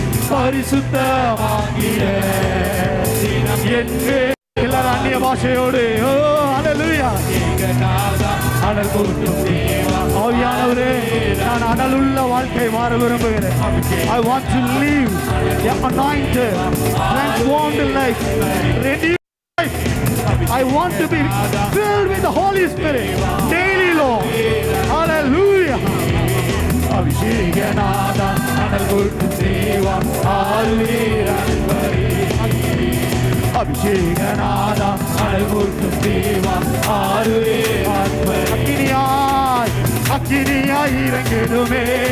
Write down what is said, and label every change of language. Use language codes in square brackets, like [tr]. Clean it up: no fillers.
[ta] பரிசுத்தமாகிய என் மேல். எல்லாரும் அந்நிய பாஷையோடு ஓ ஹல்லேலூயா. அனல் கூட்டும் ஆவியானவரே, நான் அனலுள்ள வாழ்க்கை வாழ விரும்புகிறேன். [en] I want to live the anointed, transformed life, redeemed life. I want to be filled with the Holy Spirit daily, Lord. Hallelujah. [ta] அபிஷேகநாதா அனல் கூட்டும் தேவா ஆருயிரன்பரே. அபிஷேகநாதா அனல் கூட்டும் தேவா ஆருயிரன்பரே. அக்கினியாய் அக்கினியாய் இறங்கிடுமே.